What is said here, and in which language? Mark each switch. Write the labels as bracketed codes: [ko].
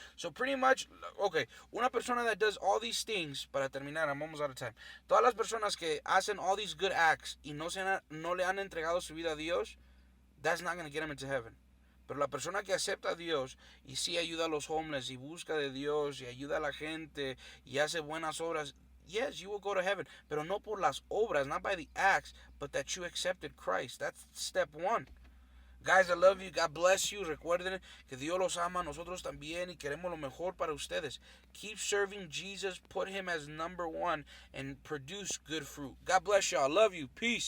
[en] So pretty much, okay, [es] una persona [en] that does all these things, [es] para terminar, [en] I'm almost out of time. [es] Todas las personas que hacen [en] all these good acts [es] y no le han entregado su vida a Dios, [en] that's not going to get them into heaven. [es] Pero la persona que acepta a Dios y sí ayuda a los homeless y busca de Dios y ayuda a la gente y hace buenas obras, [en] yes, you will go to heaven. [es] Pero no por las obras, [en] not by the acts, but that you accepted Christ. That's step one. Guys, I love you. God bless you. [es] Recuerden que Dios los ama, nosotros también, y queremos lo mejor para ustedes. [en] Keep serving Jesus. Put him as number one and produce good fruit. God bless y'all. Love you. Peace.